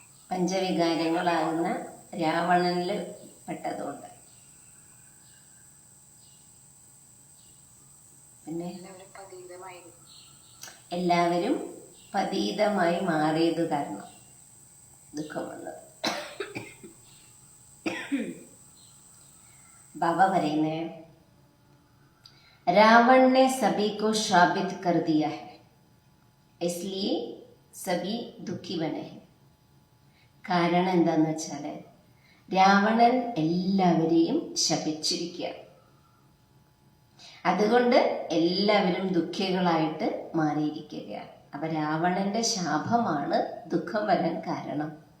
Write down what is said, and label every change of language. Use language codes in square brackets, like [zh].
[ml] പഞ്ചവികാരങ്ങളാകുന്ന രാവണനിൽ പെട്ടതുകൊണ്ട്. പിന്നെ എല്ലാവരും പതീതമായി മാറിയത് കാരണം ദുഃഖം വന്നത്. ബാബ പറയുന്നേ, [hi] रावण ने सभी को श्रापित कर दिया है, इसलिए सभी दुखी बने हैं. [ml] കാരണം എന്താന്ന് വെച്ചാൽ രാവണൻ എല്ലാവരെയും ശപിച്ചിരിക്കുകയാണ്. അതുകൊണ്ട് എല്ലാവരും ദുഃഖികളായിട്ട് മാറിയിരിക്കുകയാണ്. അപ്പൊ രാവണന്റെ ശാപമാണ് ദുഃഖം വരാൻ കാരണം.